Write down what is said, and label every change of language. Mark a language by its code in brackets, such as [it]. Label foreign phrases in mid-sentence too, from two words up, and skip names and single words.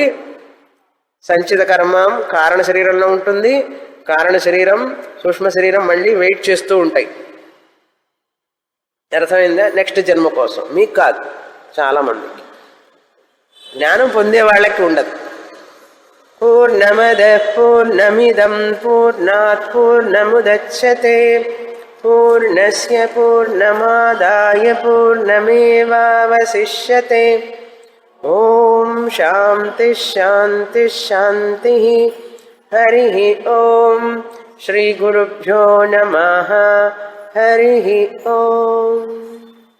[te] సంచిత కర్మం కారణ శరీరంలో ఉంటుంది. కారణ శరీరం, సూక్ష్మ శరీరం మళ్ళీ వెయిట్ చేస్తూ ఉంటాయి. అర్థమైందా? నెక్స్ట్ జన్మ కోసం. మీకు కాదు, చాలామందికి. జ్ఞానం పొందే వాళ్ళకి ఉండదు. [sa] పూర్ణమద పూర్ణమిదం పూర్ణాత్ పూర్ణముదచ్యతే పూర్ణస్య పూర్ణమాదాయ పూర్ణమేవావశిష్యతే. ఓం శాంతి శాంతి శాంతి. హరి ఓం. శ్రీ గురుభ్యో నమః. హరి ఓం.